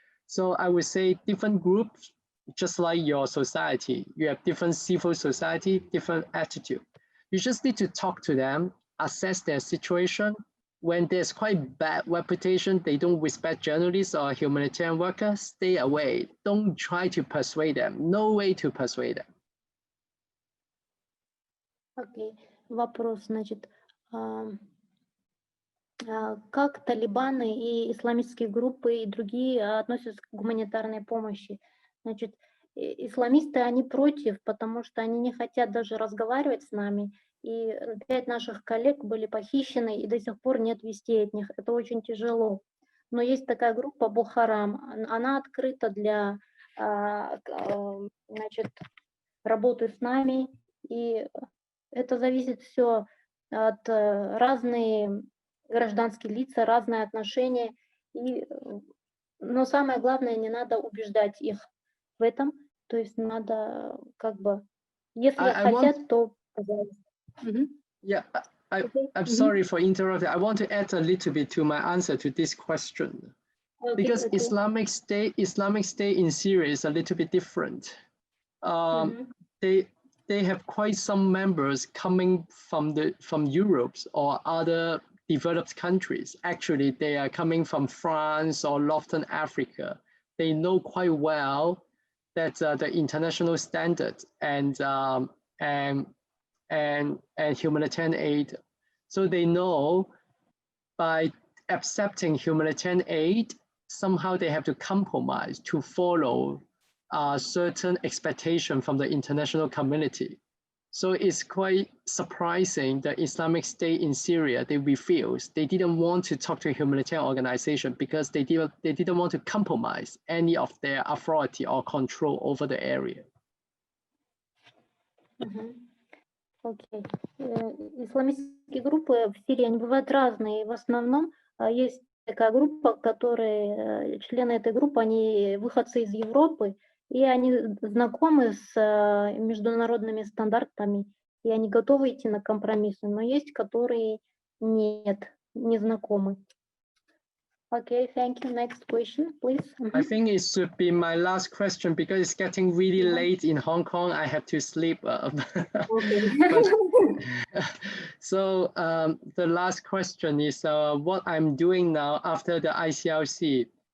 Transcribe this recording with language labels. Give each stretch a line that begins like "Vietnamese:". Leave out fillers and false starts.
English: So I would say different groups, just like your society, you have different civil society, different attitude. You just need to talk to them, assess their situation. When there's quite bad reputation, they don't respect journalists or humanitarian workers, stay away. Don't try to persuade them. No way to persuade them.
Russian: Окей. Вопрос, значит, как талибаны и исламистские группы и другие относятся к гуманитарной помощи? Значит, исламисты, они против, потому что они не хотят даже разговаривать с нами. И 5 наших коллег были похищены, и до сих пор нет вестей от них. Это очень тяжело. Но есть такая группа Бухарам, она открыта для значит, работы с нами, и это зависит все от разные гражданские лица, разные отношения. Но самое главное, не надо убеждать их в этом. То есть надо как бы, если хотят, то пожалуйста.
English: Yeah, I'm sorry for interrupting. I want to add a little bit to my answer to this question. Because Islamic State in Syria is a little bit different. They have quite some members coming from Europe or other developed countries. Actually, they are coming from France or Northern Africa. They know quite well that the international standard and humanitarian aid. So they know by accepting humanitarian aid, somehow they have to compromise to follow certain expectation from the international community. So it's quite surprising that Islamic State in Syria, they refused. They didn't want to talk to a humanitarian organization because they didn't want to compromise any of their authority or control over the area.
Russian: Окей. Исламистские группы в Сирии, они бывают разные. В основном есть такая группа, которые, члены этой группы, они выходцы из Европы, и они знакомы с международными стандартами, и они готовы идти на компромиссы, но есть, которые нет, не знакомы.
English: Okay, thank you. Next question, please. I think it should be my last question because it's getting really late in Hong Kong. I have to sleep. Okay. So the last question is what I'm doing now after the ICRC.